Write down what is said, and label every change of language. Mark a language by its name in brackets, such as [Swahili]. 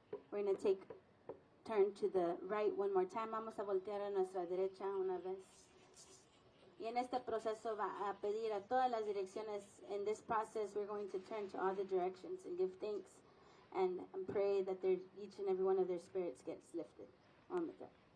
[English] We're going to take turn to the right one more time. [Spanish] Vamos a voltear a nuestra derecha una vez. Y en este proceso va a pedir a todas las direcciones. [English] In this process, we're going to turn to all the directions and give thanks and pray that each and every one of their spirits gets lifted. On with that.